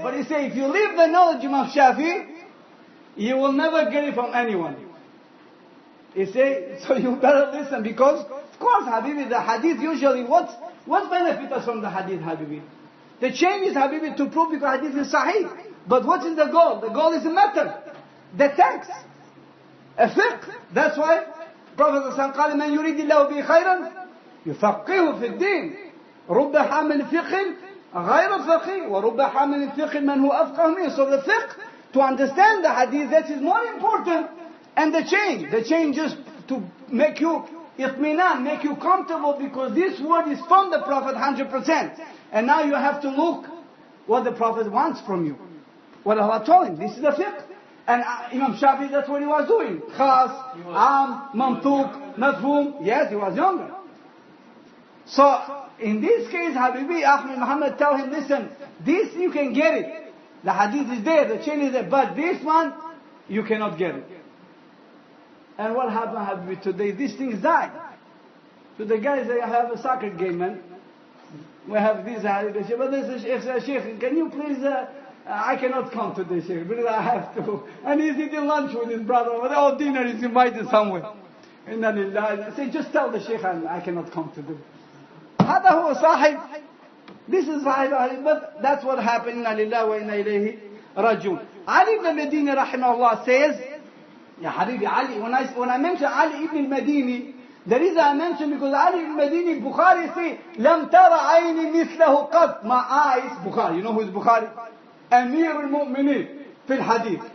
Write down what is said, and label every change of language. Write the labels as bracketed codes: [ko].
[en] But he said, if you leave the knowledge of Imam Shafi, you will never get it from anyone. He say, so you better listen, because of course, Habibi, the hadith usually, what benefit us from the hadith, Habibi? The chain is, Habibi, to prove because hadith is sahih. But what is the goal? The goal is the method, the text, a fiqh. That's why Prophet ﷺ [ar] قال من يريد الله به خيرا يفقهه في الدين رب حامل فقه غير فقيه ورب حامل فقه من هو أفقه منه. [en] So the fiqh, to understand the hadith, that is more important. And the chain just to make you itminan, make you comfortable, because this word is from the Prophet 100%. And now you have to look what the Prophet wants from you. What Allah told him. This is the fiqh. And Imam Shafi, that's what he was doing. Khas, Am, Mamtuk, Mafhum. Yes, he was younger. So, in this case, Habibi, Ahmed Muhammad tell him, listen, this you can get it. The hadith is there, the chain is there. But this one, you cannot get it. And what happened, Habibi, today? These things died. So the guys, they have a soccer game, man. We have this, but this is Sheikh, can you please, I cannot come today, Sheikh, because I have to. And he's eating lunch with his brother, or dinner, he's invited somewhere. And then I say, just tell the Sheikh I cannot come today. [ar] هذا هو صاحب. [en] This is صاحب, but that's what happened. [ar] إنا لله وإنا إليه راجعون. [en] Ali ibn Madini rahimahullah says, Ya Habibi, Ali, when I mention Ali ibn Madini, the reason I mention because Ali ibn Madini, Bukhari say, [ar] لم تر عيني مثله قط. [en] My eyes, Bukhari, you know who is Bukhari? Amir al-Mu'minin fil hadith.